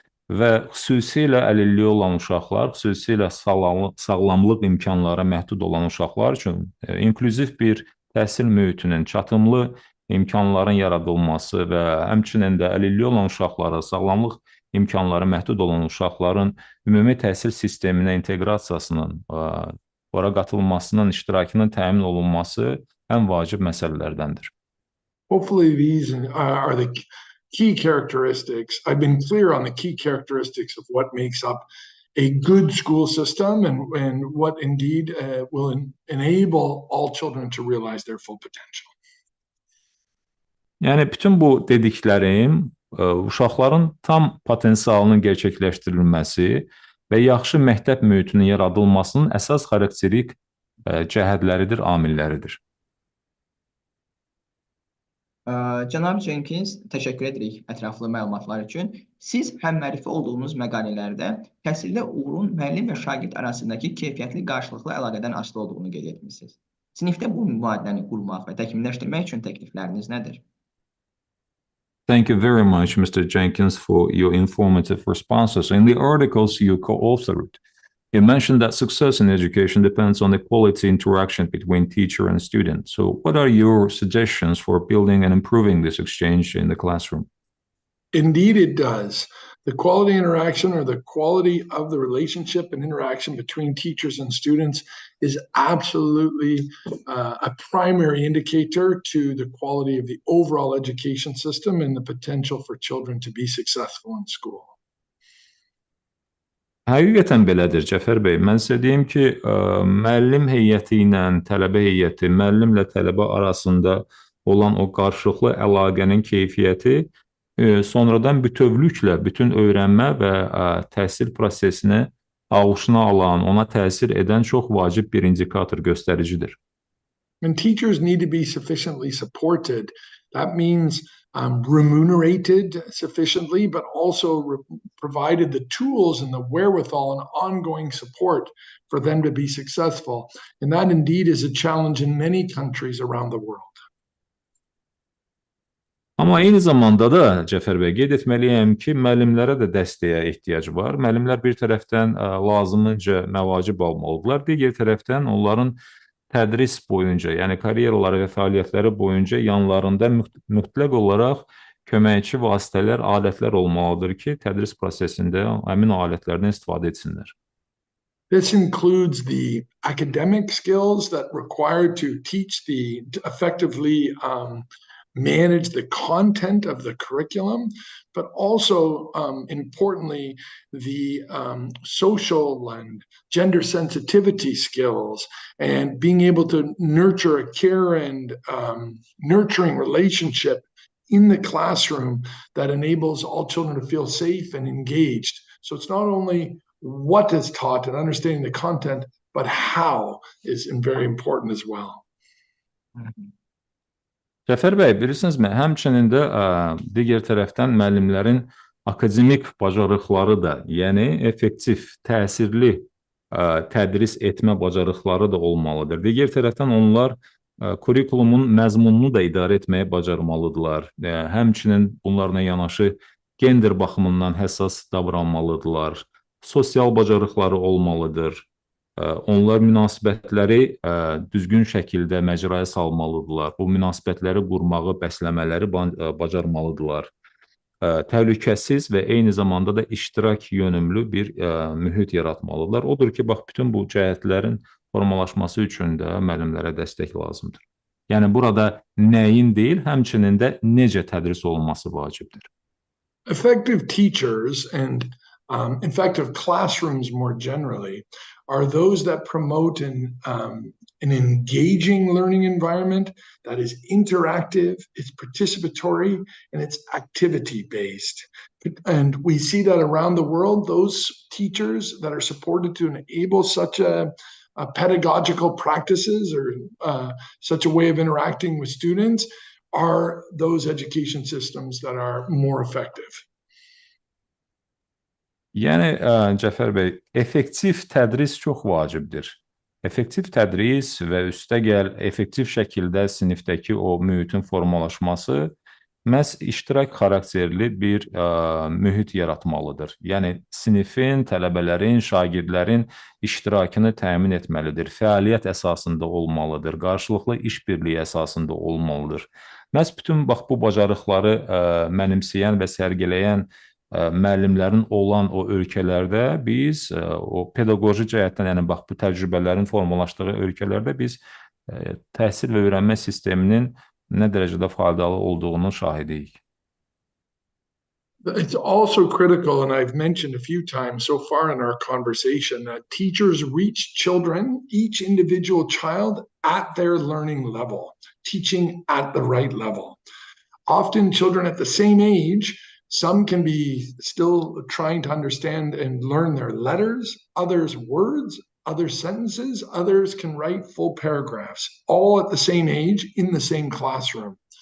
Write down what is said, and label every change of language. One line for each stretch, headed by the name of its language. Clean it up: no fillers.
Azerbaijani: Və xüsusilə əlilliyi olan uşaqlar, xüsusilə sağlamlıq imkanları məhdud olan uşaqlar üçün inklüziv bir təhsil mühitinin, çatımlı imkanların yaradılması və həmçinin də əlilliyi olan uşaqlara, sağlamlıq imkanları məhdud olan uşaqların ümumi təhsil sisteminə inteqrasiyasının, ora qatılmasının, iştirakının təmin olunması ən vacib məsələlərdəndir.
English: Hopefully these are the key characteristics. I've been clear on the key characteristics of what makes up a good school system and what indeed will enable all children to realize their full potential.
Azerbaijani: Yəni, bütün bu dediklərim uşaqların tam potensialının gerçəkləşdirilməsi və yaxşı məktəb mühitinin yaradılmasının əsas xarakterik cəhətləridir, amilləridir. Cənab Cenkins, təşəkkür edirik ətraflı məlumatlar üçün. Siz həmmərifə olduğunuz məqalələrdə təhsildə uğurun müəllim və şagird arasındakı keyfiyyətli qarşılıqlı əlaqədən asılı olduğunu qeyd etmisiniz. Sinifdə bu mübadiləni qurmaq və təkmilləşdirmək üçün təklifləriniz nədir?
English: Thank you very much, Mr. Jenkins, for your informative responses. In the articles you co-authored, you mentioned that success in education depends on the quality interaction between teacher and student. So what are your suggestions for building and improving this exchange in the classroom? Indeed, it does. The quality interaction or the quality of the relationship and interaction between teachers and students is absolutely a primary indicator to the quality of the overall education system and the potential for children to be successful in school.
Azerbaijani: Həqiqətən belədir, Cəfər bəy. Mən sizə deyim ki, müəllim heyəti ilə tələbə heyəti, müəllimlə tələbə arasında olan o qarşılıqlı əlaqənin keyfiyyəti sonradan bütövlüklə bütün öyrənmə və təhsil prosesinə ağuşuna alan, ona təsir edən çox vacib bir indikator, göstəricidir.
English: When teachers need to be sufficiently supported, that means remunerated sufficiently, but also provided the tools and the wherewithal and ongoing support for them to be successful. And that indeed is a challenge in many countries around the world.
Azerbaijani: Amma eyni zamanda da, Cəfər bəy, qeyd etməliyəm ki, müəllimlərə də dəstəyə ehtiyac var. Müəllimlər bir tərəfdən lazımınca məvacib almalıdırlar, digər tərəfdən onların tədris boyunca, yəni karyeraları və fəaliyyətləri boyunca yanlarında mütləq olaraq köməkçi vasitələr, alətlər olmalıdır ki, tədris prosesində həmin alətlərdən istifadə etsinlər.
English: This includes the academic skills that require to teach effectively manage the content of the curriculum, but also, importantly, the social and gender sensitivity skills and being able to nurture a care and nurturing relationship in the classroom that enables all children to feel safe and engaged. So it's not only what is taught and understanding the content, but how is very important as well.
Azerbaijani: Cəfər bəy, bilirsinizmi, həmçinin də digər tərəfdən müəllimlərin akademik bacarıqları da, yəni effektiv, təsirli tədris etmə bacarıqları da olmalıdır. Digər tərəfdən onlar kurikulumun məzmununu da idarə etməyi bacarmalıdırlar. Həmçinin bunlarla yanaşı gender baxımından həssas davranmalıdırlar. Sosial bacarıqları olmalıdır. Onlar münasibətləri düzgün şəkildə məcraya salmalıdırlar. Bu münasibətləri qurmağı, bəsləmələri bacarmalıdırlar. Təhlükəsiz və eyni zamanda da iştirak yönümlü bir mühit yaratmalıdırlar. Odur ki, bax, bütün bu cəhətlərin formalaşması üçün də müəllimlərə dəstək lazımdır. Yəni, burada nəyin deyil, həmçinin də necə tədris olunması vacibdir.
English: Effective teachers and effective classrooms more generally are those that promote an engaging learning environment that is interactive, it's participatory, and it's activity-based. And we see that around the world, those teachers that are supported to enable such a pedagogical practices or such a way of interacting with students are those education systems that are more effective.
Azerbaijani: Yəni, Cəfər bəy, effektiv tədris çox vacibdir. Effektiv tədris və üstəgəl effektiv şəkildə sinifdəki o mühitin formalaşması məhz iştirak xarakterli bir mühit yaratmalıdır. Yəni, sinifin, tələbələrin, şagirdlərin iştirakını təmin etməlidir. Fəaliyyət əsasında olmalıdır. Qarşılıqlı işbirliyi əsasında olmalıdır. Məhz bütün bax, bu bacarıqları mənimsəyən və sərgiləyən müəllimlərin olan o ölkələrdə biz o pedaqoji cəhətdən, yəni bax, bu təcrübələrin formalaşdığı ölkələrdə biz təhsil və öyrənmə sisteminin nə dərəcədə faydalı olduğunun şahidiyik.
English: It's also critical, and I've mentioned a few times so far in our conversation, that teachers reach children, each individual child, at their learning level, teaching at the right level. Often children at the same age, some can be still trying to understand and learn their letters, others words, other sentences, others can write full paragraphs, all at the same age in the same classroom.